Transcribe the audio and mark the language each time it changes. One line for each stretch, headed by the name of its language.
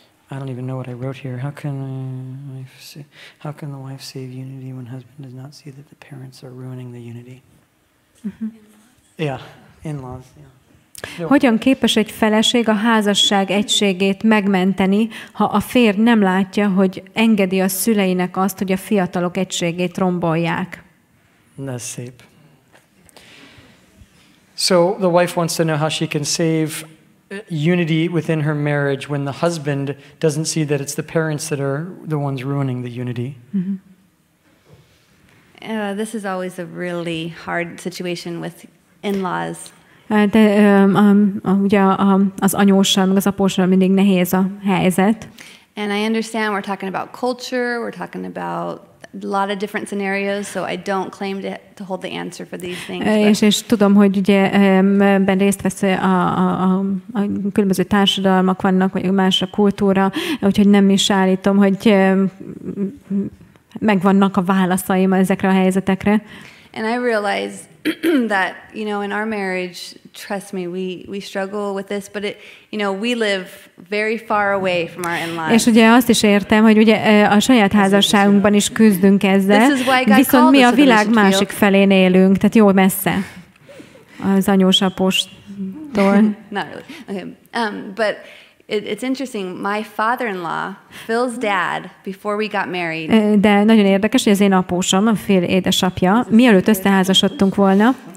English: I don't even know what I wrote here. How can the wife save unity when husband does not see that the parents are ruining the unity? Yeah, in-laws. Yeah.
Hungarian: Hogyan képes egy feleség a házasság egységét megmenteni, ha a férj nem látja, hogy engedi a szüleinek azt, hogy a fiatalok egységét rombolják?
English: That's szép. So the wife wants to know how she can save unity within her marriage when the husband doesn't see that it's the parents that are the ones ruining the unity. This is always a really hard situation with in-laws.
Hungarian: De ugye az anyóssal, meg az apóssal mindig nehéz a helyzet.
English: And I understand we're talking about culture, we're talking about a lot of different scenarios, so I don't claim to hold the answer for these things.
Hungarian: És tudom, hogy ugye ebben részt vesz a különböző társadalmak vannak, vagy más a kultúra, úgyhogy nem is állítom, hogy megvannak a válaszaim ezekre a helyzetekre.
English: And I realize that, in our marriage, trust me, we struggle with this, but we live very far away from our in-laws.
Hungarian: És ugye azt is értem, hogy ugye a saját házasságunkban is küzdünk ezzel, viszont mi a világ másik felén élünk, tehát jó messze az anyós apóstól.
English: Not really. Okay. But it's interesting. My father-in-law, Phil's dad, before we got married.
Hungarian: De nagyon érdekes, hogy az én apósom, a Phil édesapja, mielőtt összeházasodtunk volna,